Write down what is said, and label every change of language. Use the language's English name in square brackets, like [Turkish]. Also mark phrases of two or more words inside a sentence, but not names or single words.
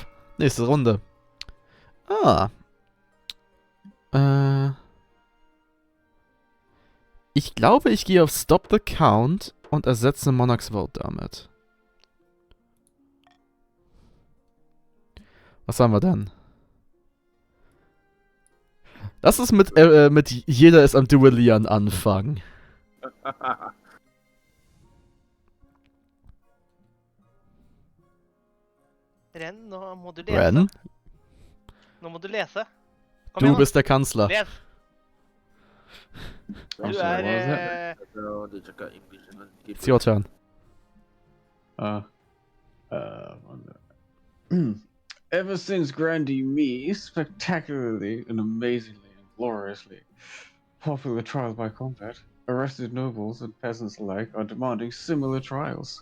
[German] Nächste Runde. Ich glaube, ich gehe auf Stop the Count und ersetze Monarch's Vote damit. Was haben wir denn? Lass uns mit jeder ist am Duellieren anfangen. [Norwegian] Ren, nå må du lese. Ren, Nå må du lese. Kom du igjen, [German] bist der Kanzler. [Norwegian] Les! [English] I'm [Norwegian] Du [English] sorry, what was that? [Norwegian] er [English] No, they check out English and then keep It's your turn. Ever since Grandee Me spectacularly and amazingly and gloriously popular trial by combat, arrested nobles and peasants alike are demanding similar trials.